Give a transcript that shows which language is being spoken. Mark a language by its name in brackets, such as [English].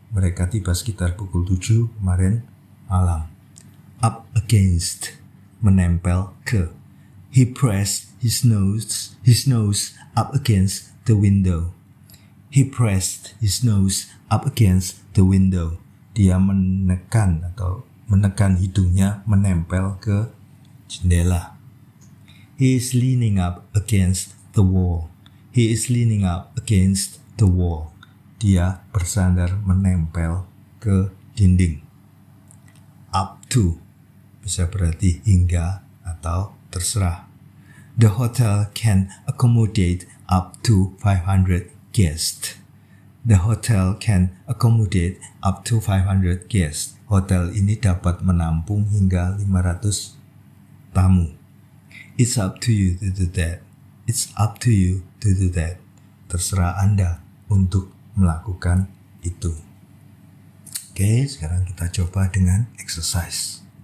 [Indonesian] Mereka tiba sekitar pukul 7 kemarin malam. [English] Up against, [Indonesian] menempel ke. [English] He pressed his nose up against the window. He pressed his nose up against the window. [Indonesian] Dia menekan hidungnya menempel ke jendela. [English] He is leaning up against the wall. He is leaning up against the wall. [Indonesian] Dia bersandar menempel ke dinding. Up to bisa berarti hingga atau terserah. [English] The hotel can accommodate up to 500 guests. The hotel can accommodate up to 500 guests. [Indonesian] Hotel ini dapat menampung hingga 500 tamu. [English] It's up to you to do that. It's up to you to do that. [Indonesian] Terserah Anda untuk melakukan itu. Oke, sekarang kita coba dengan exercise.